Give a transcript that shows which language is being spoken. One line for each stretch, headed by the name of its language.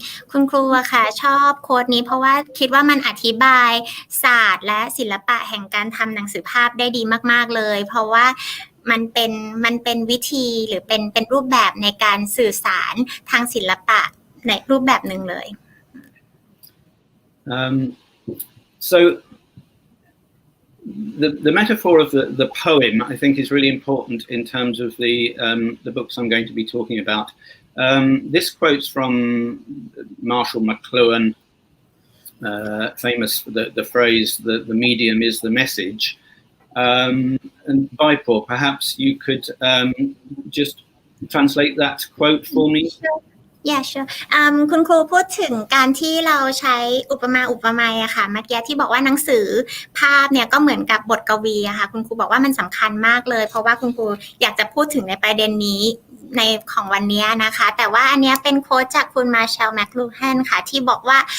Thai: คุณครูอะค่ะชอบโค้ดนี้เพราะว่าคิดว่ามันอธิบายศาสตร์และศิลปะแห่งการทำหนังสือภาพได้ดีมากๆเลยเพราะว่ามันเป็นวิธีหรือเป็นรูปแบบในการสื่อสารทางศิลปะในรูปแบบหนึ่งเลย
English: So the metaphor of the poem, I think, is really important in terms of the books I'm going to be talking about. This quote's from Marshall McLuhan, famous for the phrase "the medium is the message." And Baipor, perhaps you could just translate that quote for me. Yeah, sure.
Thai: คุณครูพูดถึงการที่เราใช้อุปไมยอะค่ะเมื่อกี้ที่บอกว่าหนังสือภาพเนี่ยก็เหมือนกับบทกวีอะค่ะคุณครูบอกว่ามันสำคัญมากเลยเพราะว่าคุณครูอยากจะพูดถึงในประเด็นนี้ในของวันนี้นะคะแต่ว่าอันนี้เป็นโค้ดจากคุณมาร์แชลแมคลูแฮนค่ะที่บอกว่า